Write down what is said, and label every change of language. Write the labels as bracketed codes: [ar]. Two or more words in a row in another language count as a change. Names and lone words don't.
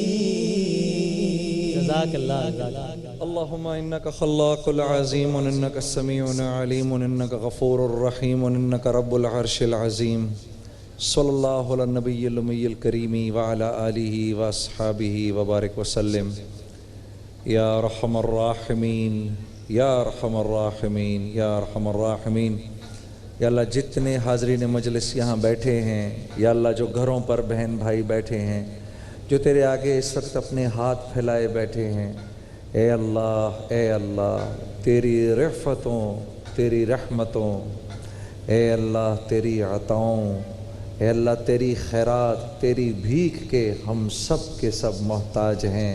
[ar] جزاك الله. اللهم إنك خلاق العظيم وإنك سميع عليم وإنك غفور الرحيم وإنك رب العرش العظيم. صلى الله على النبي الأمي الكريم وعلى آله وأصحابه وبارك وسلم. يا أرحم الراحمين، يا أرحم الراحمين، يا أرحم الراحمين. [ur] یا اللہ جتنے حاضرین مجلس یہاں بیٹھے ہیں، یا اللہ جو گھروں پر بہن بھائی بیٹھے ہیں، جو تیرے آگے اس وقت اپنے ہاتھ پھیلائے بیٹھے ہیں، اے اللہ تیری رفعتوں، تیری رحمتوں، اے اللہ تیری عطاؤں، اے اللہ تیری خیرات، تیری بھیک کے ہم سب کے سب محتاج ہیں.